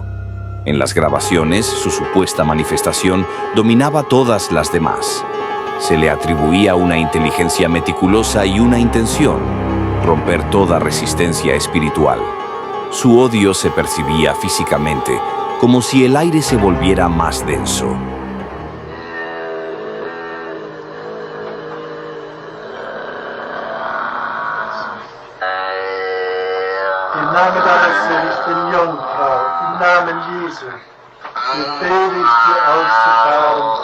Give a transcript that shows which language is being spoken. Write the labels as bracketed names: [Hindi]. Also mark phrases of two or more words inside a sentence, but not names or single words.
[Spanish] En las grabaciones, su supuesta manifestación dominaba todas las demás. Se le atribuía una inteligencia meticulosa y una intención: romper toda resistencia espiritual. Su odio se percibía físicamente, como si el aire se volviera más denso. [German] Im Namen deines seligen Jungfrau, im Namen Jesu, befehle ich dir auszufahren.